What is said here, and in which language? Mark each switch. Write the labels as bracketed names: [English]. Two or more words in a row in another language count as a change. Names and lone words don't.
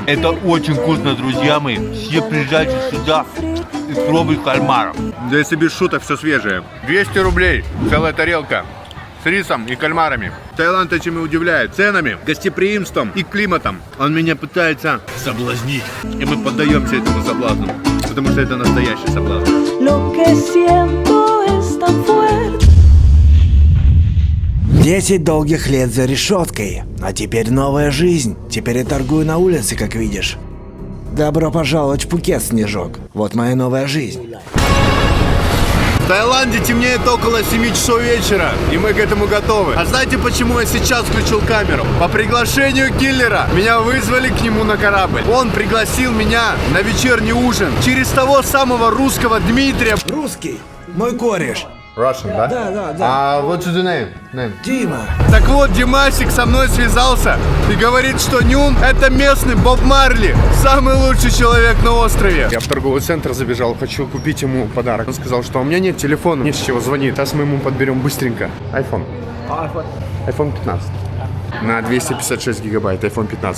[Russian] Это очень вкусно, друзья мои. Все приезжайте сюда и пробуйте кальмаров. Да если без шуток, все свежее. 200 рублей, целая тарелка. С рисом и кальмарами. Таиланд этим и удивляет. Ценами, гостеприимством и климатом. Он меня пытается соблазнить. И мы поддаемся этому соблазну. Потому что это настоящий соблазн. [Spanish] Lo que siento es tan fuerte. [Russian] 10 долгих лет за решеткой, а теперь новая жизнь. Теперь я торгую на улице, как видишь. Добро пожаловать в Пхукет, Снежок. Вот моя новая жизнь. В Таиланде темнеет около 7 часов вечера, и мы к этому готовы. А знаете, почему я сейчас включил камеру? По приглашению киллера меня вызвали к нему на корабль. Он пригласил меня на вечерний ужин через того самого русского Дмитрия. Русский, мой кореш. Russian, да? Да. [English] А what's your name? [Russian] Дима. Так вот, Димасик со мной связался и говорит, что Нюн — это местный Боб Марли, самый лучший человек на острове. Я в торговый центр забежал, хочу купить ему подарок. Он сказал, что у меня нет телефона, не с чего звонить. Сейчас мы ему подберем быстренько. iPhone 15. На 256 гигабайт, iPhone 15.